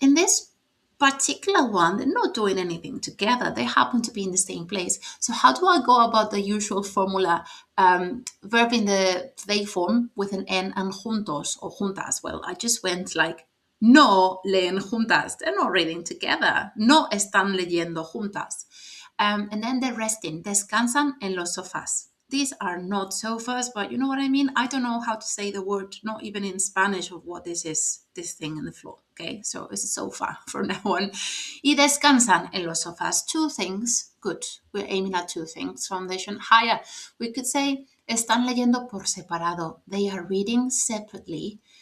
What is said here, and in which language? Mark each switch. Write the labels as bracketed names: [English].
[English] In this particular one, they're not doing anything together. They happen to be in the same place. So how do I go about the usual formula? Verb in the they form with an N and juntos or juntas. Well, I just went like, [Spanish] no leen juntas. [English] They're not reading together. [Spanish] No están leyendo juntas. [English] And then they're resting. [Spanish] Descansan en los sofás. [English] These are not sofas, but you know what I mean? I don't know how to say the word, not even in Spanish, of what this is, this thing on the floor. Okay, so it's a sofa from now on. [Spanish] Y descansan en los sofás. [English] 2 things. Good. We're aiming at 2 things. Foundation higher. We could say, [Spanish] están leyendo por separado. [English] They are reading separately.